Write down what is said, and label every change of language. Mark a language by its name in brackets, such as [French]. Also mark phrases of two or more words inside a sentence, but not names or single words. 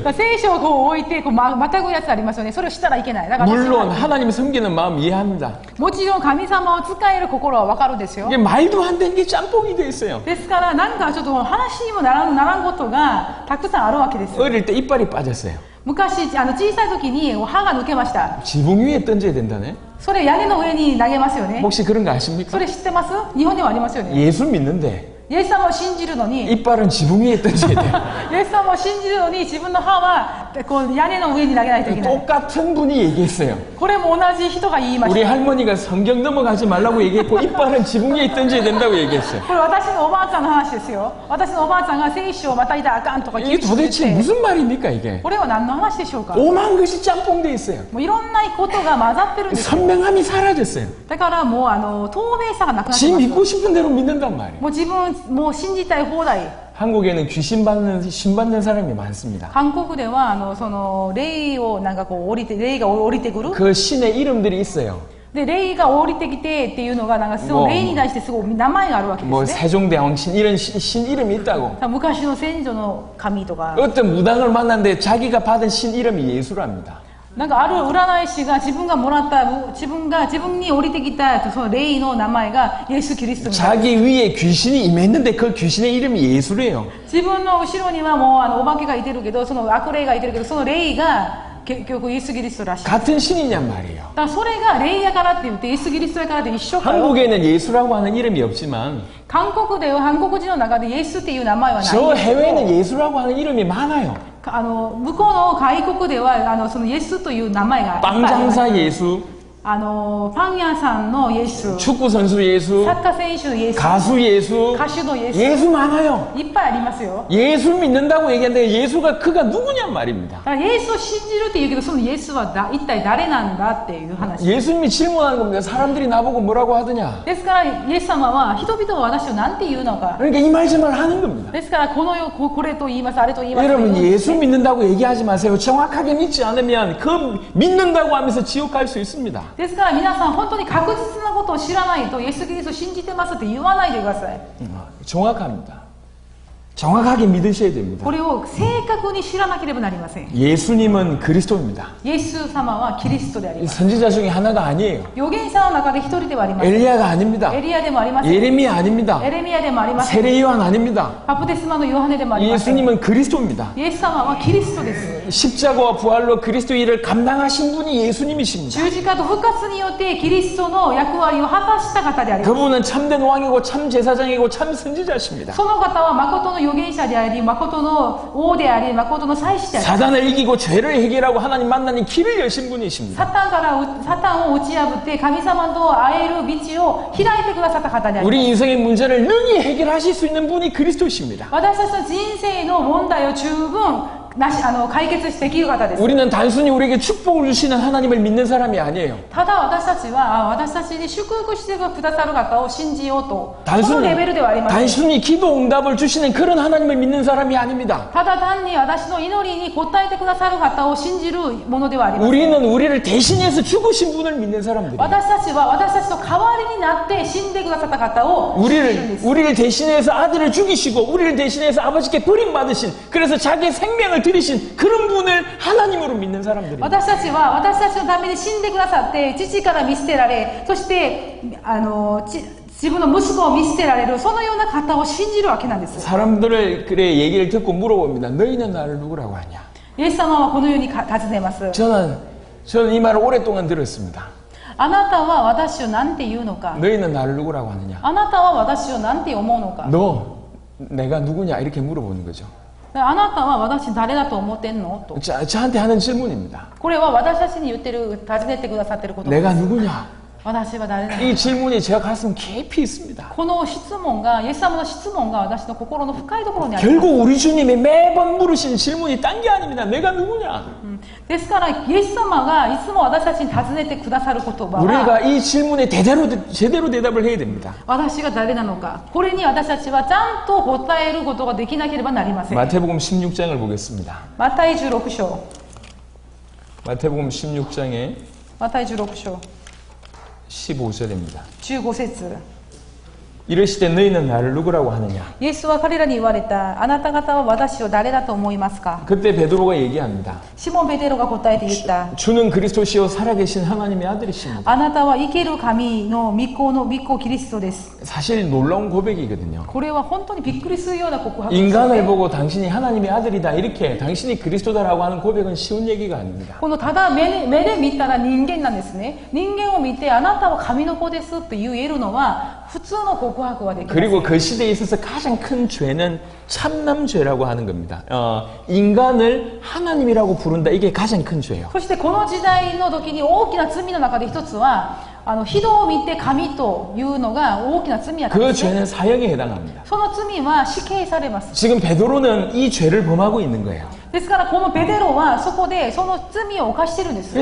[Japanese] 聖書をこう置いてこうまたぐやつありますよね。それをしたらいけない。だから [Korean] 물론 하나님 섬기는 마음 이해합니다. [Japanese] もちろん神様を使える心はわかるですよ。 [Korean] 이게 말도 안 되는 게 짬뽕이 돼 있어요. [Japanese] ですからなんかちょっと話にもならんことがたくさんあるわけですよ。 [Korean] 어릴 때 이빨이 빠졌어요. [Japanese] 昔小さい時に歯が抜けました。 [Korean] 지붕 위에 던져야 된다네. [Japanese] それ屋根の上に投げますよね。 [Korean] 혹시 그런 거 아십니까? [Japanese] それ知ってます？日本にはありますよね。 [Korean] 예수 믿는데 [Japanese] イエス様を信じるのに [Korean] 이빨은 지붕 위에 던져야 돼요. [Japanese] イエス様を信じるのに自分の歯はこう屋根の上に投げないといけない。 [Korean] 똑같은 분이 얘기했어요. [Japanese] これも同じ人が言いまし [Korean] 우리 [Japanese] た。 [Korean] 할머니가 성경 넘어가지 말라고 얘기했고 이빨은 지붕 위에 던져야 된다고 얘기했어요. [Japanese] これ私のおばあちゃんの話ですよ。私のおばあちゃんが聖書をまたいたらあかんとか [Korean] 이게 도대체 무슨 말입니까 이게? [Japanese] これは何の話でしょうか。 [Korean] 오만 것이 짬뽕돼 있어요. [Japanese] もういろんなことが混ざってるんですよ。 [Korean] 선명함이 사라졌어요. [Japanese] だからもう透明さがなくなって 지 ます。 [Korean] 믿고 싶은 대로 믿는단 말이에요. [Japanese] もう自分もう信じたい放題。 [Korean] 한국에는 신 받는 사람이 많습니다. [Japanese] 韓国ではその霊をなんかこう霊が降りてくる。 [Korean] 그 신의 이름들이 있어요. [Japanese] で霊が降りてきてっていうのがなんかその霊に対してすごい名前があるわけです 뭐 ね。 [Korean] 세종대왕 신 이런 신 이름이 있다고. [Japanese] 昔の先祖の神とか。 [Korean] 어떤 무당을 만났는데 자기가 받은 신 이름이 예수랍니다. [Japanese] なんかある占い師が自分がもらった自分に降りてきたその霊の名前がイエス・キリストみたいな。 [Korean] 자기 위에 귀신이 임했는데 그 귀신의 이름이 예수래요. [Japanese] 自分の後ろにはもうお化けがいてるけどその悪霊がいてるけどその霊が結局イエス・キリストらしい。 [Korean] 같은 신이냔 말이에요. [Japanese] だからそれが霊やからって言ってイエス・キリストやからって一緒かよ。 [Korean] 한국에는 예수라고 하는 이름이 없지만 [Japanese] 韓国では韓国人の中でイエスっていう名前はない 저 んですけど [Korean] 해외에는 예수라고 하는 이름이 많아요. [Japanese] 向こうの外国ではそのイエスという名前がいっぱいあります。 [Korean] 빵장사 예수, [Japanese] パン屋さんのイエス、 [Korean] 축구 선수 예수, [Japanese] サッカー選手のイエス、 [Korean] 가수 예수, [Japanese] 歌手のイエス、 [Korean] 예수 많아요. [Japanese] いっぱいありますよ。 [Korean] 예수 믿는다고 얘기하는데 예수가 그가 누구냔 말입니다. [Japanese] だからイエスを信じるって言うけどそのイエスは一体誰なんだっていう話。 [Korean] 예수님이 질문하는 겁니다. 사람들이 나보고 뭐라고 하더냐. [Japanese] ですからイエス様は人々は私を何て言うのか。 [Korean] 그러니까 이 말 저 말 하는 겁니다. [Japanese] ですからこれと言いますあれと言います。 [Korean] 여러분 예수 믿는다고 얘기하지 마세요. 정확하게 믿지 않으면 그 믿는다고 하면서 지옥 갈 수 있습니다. [Japanese] ですから皆さん本当に確実なことを知らないとイエス・キリストを信じてますって言わないでください。 [Korean] 정확합니다. 정확하게 믿으셔야 됩니다. [Japanese] これを正確に知らなければなりません。 [Korean] 예수님은 그리스도입니다. [Japanese] イエス様はキリストであり 이 ます。 [Korean] 선지자 중에 하나가 아니에요. [Japanese] 預言者の中で一人ではありません。 [Korean] 엘리야가 아닙니다. [Japanese] エリアでもありません。 [Korean] 예레미야 아닙니다. [Japanese] エレミヤでもありません。 [Korean] 세례 요한 아닙니다. [Japanese] バプテスマのヨハネでもありません。 [Korean] 예수님은 그리스도입니다. [Japanese] イエス様はキリストです。 [Korean] 십자가와 부활로 그리스도의 일을 감당하신 분이 예수님이십니다. [Japanese] 十字架と復活によってキリストの役割を果たした方であります。 [Korean] 그분은 참된 왕이고 참 제사장이고 참 선지자십니다. [Japanese] その方は誠の預言者であり、誠の王であり、誠の祭司であり、 [Korean] 사단을 이기고 죄를 해결하고 하나님 만나는 길을 여신 분이십니다. [Japanese] サタンを打ち破って神様と会える道を開いてくださった方であります。 [Korean] 우리 인생의 문제를 능히 해결하실 수 있는 분이 그리스도십니다. [Japanese] 私たちの人生の問題を十分解決できる方です。 [Korean] 우리는 단순히 우리에게 축복을 주시는 하나님을 믿는 사람이 아니에요. [Japanese] ただ私たちは私たちに祝福してくださる方を信じようと、そのレベルではありません。 [Korean] 단순히 기도 응답을 주시는 그런 하나님을 믿는 사람이 아닙니다. [Japanese] ただ単に私の祈りに応えてくださる方を信じるものではありません。 [Korean] 우리는 우리를 대신해서 죽으신 분을 믿는 사람들이에요. [Japanese] 私たちは私たちの代わりになって死んでくださった方を信じるんです。 [Korean] 우리를 대신해서 아들을 죽이시고 우리를 대신해서 아버지께 버림받으신, 그래서 자기 생명을 드리신 그런 분을 하나님으로 믿는 사람들이에요. [Japanese] 私たちは私たちのために死んでくださって父から見捨てられ、そして自分の息子を見捨てられる、そのような方を信じるわけなんです。 [Korean] 사람들의 그래 얘기를 듣고 물어봅니다. 너희는 나를 누구라고 하냐? [Japanese] イエス様はこのように尋ねます。 [Korean] 저는 이 말을 오랫동안 들었습니다. [Japanese] あなたは私を何て言うのか。 [Korean] 너희는 나를 누구라고 하느냐? [Japanese] あなたは私を何て思うのか。 [Korean] 너 내가 누구냐? 이렇게 물어보는 거죠. [Japanese] あなたは私誰だと思ってんのと。 [Korean] 저한테 하는 질문입니다. [Japanese] これは私たちに言ってる、尋ねてくださってることです。 [Korean] 내가 누구냐? [Japanese] 私は誰だ。 [Korean] 이 질문이 제가 가슴 깊이 있습니다. [Japanese] この質問が、イエス様の質問が私の心の深いところにあります。 [Korean] 결국 우리 주님이 매번 물으신 질문이 딴 게 아닙니다. 내가 누구냐? [Japanese] ですからイエス様がいつも私たちに尋ねてくださる言葉は、 [Korean] 우리가 이 질문에 제대로 대답을 해야 됩니다. [Japanese] 私が誰なのか、これに私たちはちゃんと答えることができなければなりません。 [Korean] 마태복음 16장을 보겠습니다. [Japanese] マタイ16章。 [Korean] 마태복음 16장에 [Japanese] マタイ16章 [Korean] 15절입니다. [Japanese] 15節。 [Korean] 이르시되 너희는 나를 누구라고 하느냐? [Japanese] イエスは彼らに言われた。あなた方は私を誰だと思いますか。 [Korean] 그때 베드로가 얘기합니다. [Japanese] シモン・ペテロが答えて言った。 [Korean] 주는 그리스도시요 살아계신 하나님의 아들이십니다. [Japanese] あなたは生ける神の御子キリストです。 [Korean] 사실 놀라운 고백이거든요. [Japanese] これは本当にびっくりするような告白です。 [Korean] 인간을 보고 당신이 하나님의 아들이다 이렇게 당신이 그리스도다라고 하는 고백은 쉬운 얘기가 아닙니다. [Japanese] このただ目で見たら人間なんですね。人間を見てあなたは神の子ですって言えるのは普通の告白はできません。 [Korean] 그리고 그 시대에 있어서 가장 큰 죄는 참남죄라고 하는 겁니다. 인간을 하나님이라고 부른다. 이게 가장 큰 죄예요. [Japanese] そしてこの時代の時に大きな罪の中で一つは人を見て神というのが大きな罪やったん 그 ですね。 [Korean] 죄는 사형에 해당합니다. [Japanese] その罪は死刑されます。 [Korean] 지금 베드로는 이 죄를 범하고 있는 거예요. [Japanese] ですからこのペテロはそこでその罪を犯してるんです。